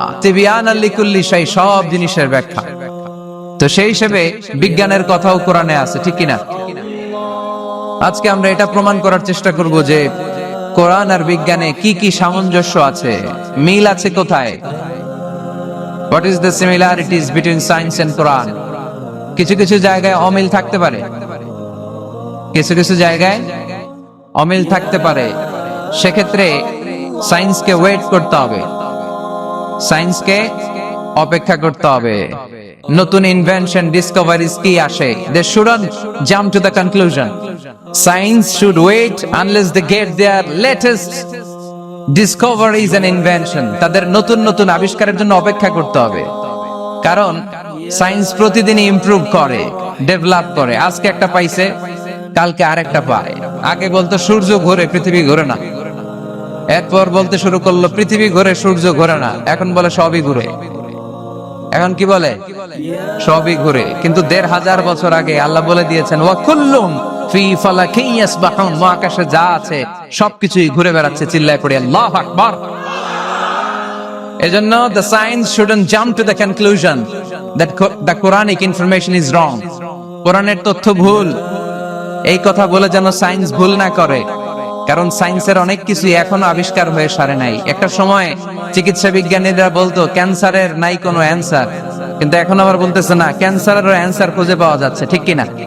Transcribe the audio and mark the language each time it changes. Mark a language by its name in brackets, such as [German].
[Arabic] তিবয়ানান লিকুল্লি শাই, [Bangla] সব জিনিসের ব্যাখ্যা। তো সেই হিসেবে বিজ্ঞানের কথাও কোরআনে আছে, ঠিক কিনা? আজকে আমরা এটা প্রমাণ করার চেষ্টা করব যে কোরআন আর বিজ্ঞানে কি কি সামঞ্জস্য আছে, মিল আছে কোথায়। [English] What is the similarities between science and Quran? [Bangla] কিছু কিছু জায়গায় অমিল থাকতে পারে, কিছু কিছু জায়গায় অমিল থাকতে পারে। সেক্ষেত্রে সায়েন্সকে ওয়েট করতে হবে, সায়েন্সকে অপেক্ষা করতে হবে। নতুন ইনভেনশন, ডিসকভারিজ কি আসে, [English] they shouldn't jump to the conclusion. Science should wait unless they get their latest discoveries and invention. [Bangla] তাদের নতুন নতুন আবিষ্কারের জন্য অপেক্ষা করতে হবে। কারণ সায়েন্স প্রতিদিনই ইমপ্রুভ করে, ডেভেলপ করে। আজকে একটা পাইছে, কালকে আরেকটা পায়। আগে বলতো সূর্য ঘোরে, পৃথিবী ঘোরে না। এরপর বলতে শুরু করলো পৃথিবী ঘোরে, সূর্য ঘোরে না। এখন বলে সবই ঘুরে। এখন কি বলে? সবই ঘুরে। কিন্তু 1500 বছর আগে আল্লাহ বলে দিয়েছেন, [Arabic] ওয়া কুল্লুম ফি ফালাকিন ইয়াসবাহুন। [Bangla] মহাকাশে যা আছে সবকিছুই ঘুরে বেড়াচ্ছে। চিল্লায় পড়ে আল্লাহু আকবার। [English] এজন্য the science shouldn't jump to the conclusion that the Quranic information is wrong. [Bangla] কোরআনের তথ্য ভুল, এই কথা বলে যেন সায়েন্স ভুল না করে। কারণ সায়েন্সের অনেক কিছু এখনো আবিষ্কার হয়ে সারে নাই। একটা সময় চিকিৎসা বিজ্ঞানীরা বলতো ক্যান্সারের নাই কোনো অ্যান্সার, কিন্তু এখন আবার বলতেছে না, ক্যান্সারের অ্যান্সার খুঁজে পাওয়া যাচ্ছে, ঠিক কিনা?